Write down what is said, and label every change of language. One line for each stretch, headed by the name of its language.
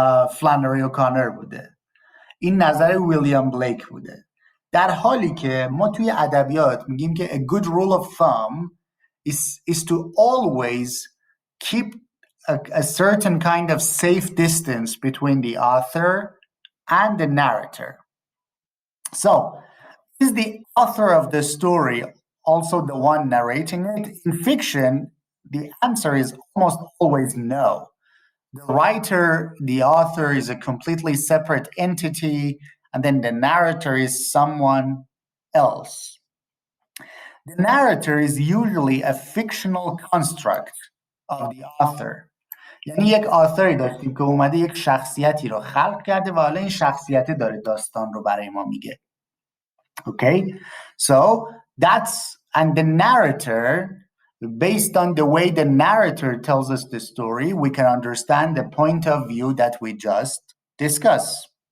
Persian: فلانری اوکانر بوده، این نظر ویلیام بلیک بوده، در حالی که ما توی ادبیات میگیم که
English: a good rule of thumb is to always keep a certain kind of safe distance between the author and the narrator. So, is the author of the story also the one narrating it? In fiction, the answer is almost always no. The writer, the author is a completely separate entity, and then the narrator is someone else. The narrator is usually a fictional construct of the author.
Persian: یعنی یک آثری داشتیم که اومده یک شخصیتی رو خلق کرده و حالا این شخصیت داره داستان رو برای ما میگه.
English: Okay? So and the narrator, based on the way the narrator tells us the story, we can understand the point of view that we just discussed.